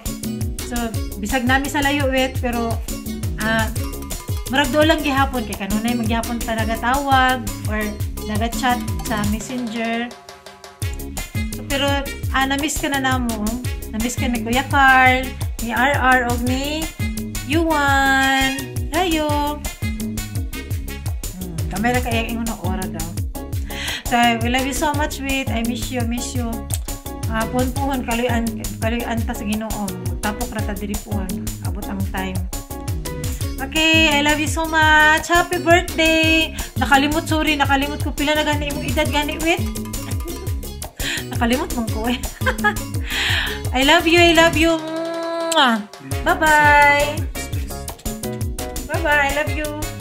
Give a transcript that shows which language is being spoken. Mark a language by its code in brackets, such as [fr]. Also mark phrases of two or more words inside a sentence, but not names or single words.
[ceb] So, bisag nami sa layo Wit, pero marag doon lang gihapon kay kanunay maghihapon ta nagatawag or nagat-chat sa Messenger. So, pero na-miss ka na namo. Na-miss ka ni Kuya Carl, ni RR o ni Yuan. Ayo. [tl] Kamera kaya yung unang ora daw. [en] So, we love you so much, Wit. I miss you. [ceb] Puhon, kaluyan ta sa Ginoon. Tapok rata diri puhon. Abot ang time. Okay, [en] I love you so much. Happy birthday! [ceb] Nakalimot ko. Pila na gani imong edad gani, Wit? Nakalimot mong ko eh. [en] I love you. Bye-bye. Bye-bye. I love you.